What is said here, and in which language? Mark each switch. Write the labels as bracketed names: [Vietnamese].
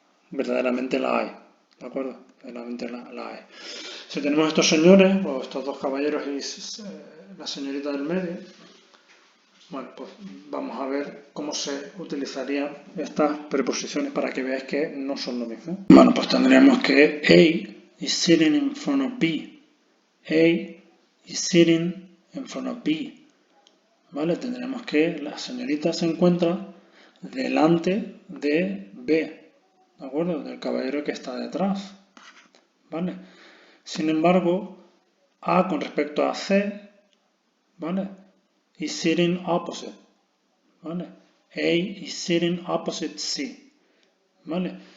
[Spanish] Verdaderamente la hay, ¿de acuerdo? Verdaderamente la hay. Si tenemos estos señores, o estos dos caballeros y la señorita del medio, bueno, pues vamos a ver cómo se utilizarían estas preposiciones para que veáis que no son lo mismo. Bueno, pues tendríamos que [English] A is sitting in front of B. A is sitting in front of B. [Spanish] ¿Vale? Tendremos que la señorita se encuentra delante de B, ¿de acuerdo? Del caballero que está detrás, ¿vale? Sin embargo, A con respecto a C, ¿vale? [English] Is sitting opposite, ¿vale? A is sitting opposite C, ¿vale?